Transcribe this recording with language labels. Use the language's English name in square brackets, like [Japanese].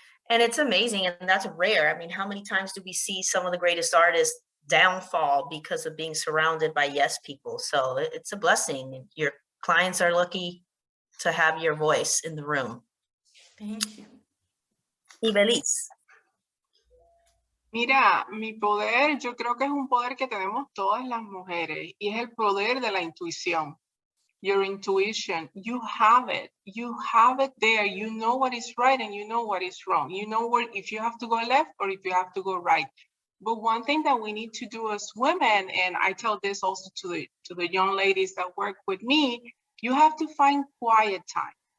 [English] And it's amazing, and that's rare. I mean, how many times do we see some of the greatest artists downfall because of being surrounded by yes people? So it's a blessing. Your clients are lucky to have your voice in the room. Thank you. Iveliesse. [Spanish] Mira, mi poder, yo creo que es un poder que tenemos todas las mujeres y es el poder de la intuición. [English] Your intuition, you have it there. You know what is right and you know what is wrong. You know where, if you have to go left or if you have to go right. But one thing that we need to do as women, and I tell this also to the young ladies that work with me, you have to find quiet time.